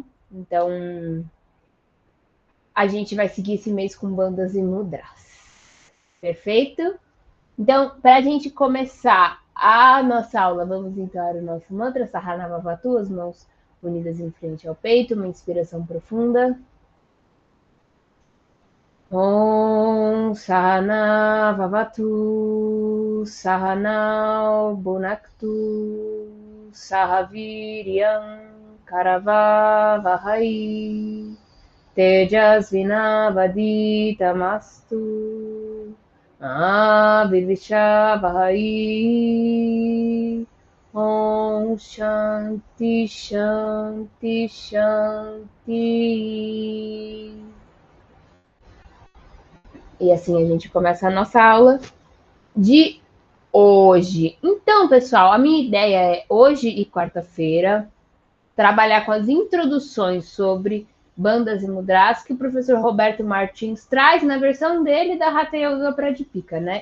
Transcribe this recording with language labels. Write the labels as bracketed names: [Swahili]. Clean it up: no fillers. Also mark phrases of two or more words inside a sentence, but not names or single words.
[Portuguese] Então, a gente vai seguir esse mês com bandas e mudras. Perfeito? Então, para a gente começar a nossa aula, vamos entoar o nosso mantra Sahana Vavatu, as mãos unidas em frente ao peito, uma inspiração profunda. [Sanskrit] ॐ सहनाववतु सहनौ भुनक्तु सहवीर्यं करवावहै तेजस्विनावधीतमस्तु विद्विषावहै. ॐ शान्तिः शान्तिः शान्तिः. [Portuguese] E assim a gente começa a nossa aula de hoje. Então, pessoal, a minha ideia é hoje e quarta-feira trabalhar com as introduções sobre bandas e mudras que o professor Roberto Martins traz na versão dele da Hatha Yoga Pradipika, né?